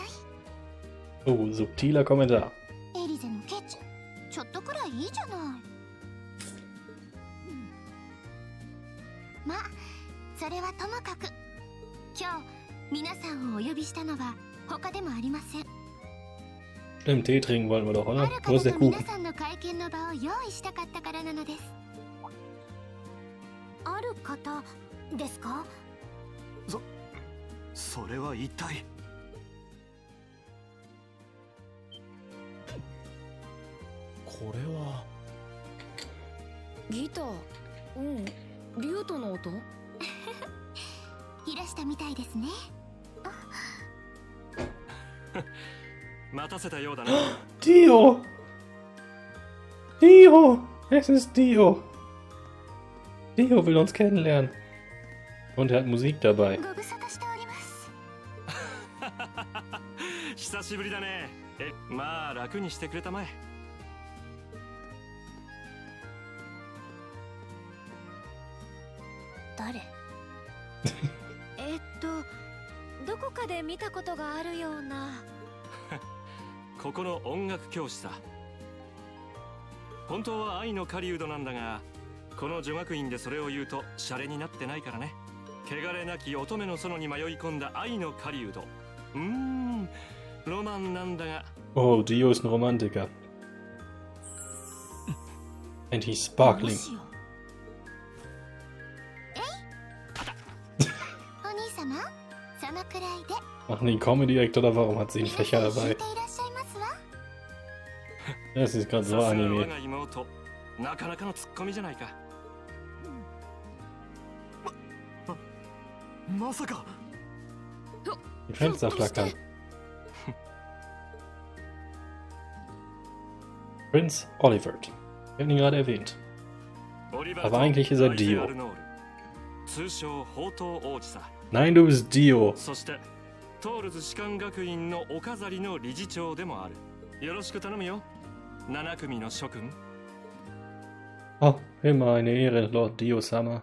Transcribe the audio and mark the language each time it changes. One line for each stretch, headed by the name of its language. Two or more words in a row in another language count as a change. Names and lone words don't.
German: Oh, subtiler Kommentar.
Japanese: エリゼのケチ、ちょっとくらいいいじゃない。まあ、それはともかく、今日皆さんをお呼びしたのは他でもありません。
German: Stimmt, Tee trinken wollten wir doch,
Japanese: あ
German: oder?
Japanese: る
German: Wo ist
Japanese: 方
German: der
Japanese: と
German: Kuchen?
Japanese: 皆さんの会見の場を用意したかったからなのです。ある方ですか？それは一体。これはギター。リュートの音。いらしたみたいですね。待たせたようだな。
German: Dio! Dio! Es ist Dio! Dio will uns kennenlernen. Und er hat Musik dabei.
Japanese: ご無沙汰しております。久しぶりだね。まあ楽にしてくれたまえ。誰？どこかで見たことがあるような。ここの音楽教師さ。本当は愛の狩人なんだが、この女学院でそれを言うとシャレになってないからね。汚れなき乙女の園に迷い込んだ愛の狩人。ロマンなんだが。
German: Oh, Dio ist ein Romantiker.
English: And he's sparkling.
Japanese: お兄様、そのくらいで。
German: Machen die Comedy-Act oder warum hat sie einen Fächer
Japanese: 聞い
German: dabei?
Japanese: ていらっしゃいますわ。
German: Das ist gerade so
Japanese: さすが我
German: Anime.
Japanese: が妹、なかなかのツッコミじゃないか。まさか。
German: Die Fenster flackern. Prince Olivert. Wir haben ihn gerade erwähnt. Aber eigentlich ist er Dio.
Japanese: 通称宝刀王子さ。
German: Nein, du bist Dio.
Japanese: そしてトールズ士官学院のお飾りの理事長でもある。よろしく頼むよ、7組の諸君。
German: Oh, immer eine Ehre, Lord Dio-sama.